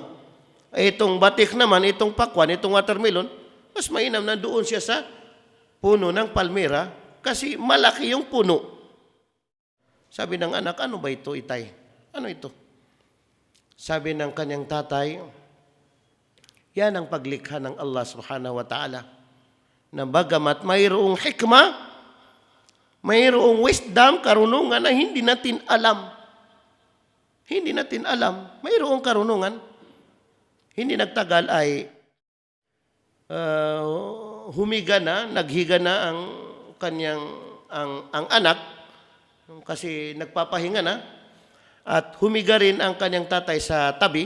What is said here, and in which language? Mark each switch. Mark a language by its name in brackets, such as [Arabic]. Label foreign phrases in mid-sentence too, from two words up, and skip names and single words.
[Filipino] Itong batik naman, itong pakwan, itong watermelon, mas mainam na doon siya sa puno ng palmira kasi malaki yung puno. Sabi ng anak, ano ba ito, itay? Ano ito? Sabi ng kanyang tatay, yan ang paglikha ng [Arabic] الله سبحانه وتعالى. [Filipino] Na bagamat mayroong hikmah, mayroong wisdom, karunungan na hindi natin alam. Hindi natin alam. Mayroong karunungan. Hindi nagtagal ay naghiga na ang kanyang ang anak kasi nagpapahinga na at humiga rin ang kanyang tatay sa tabi.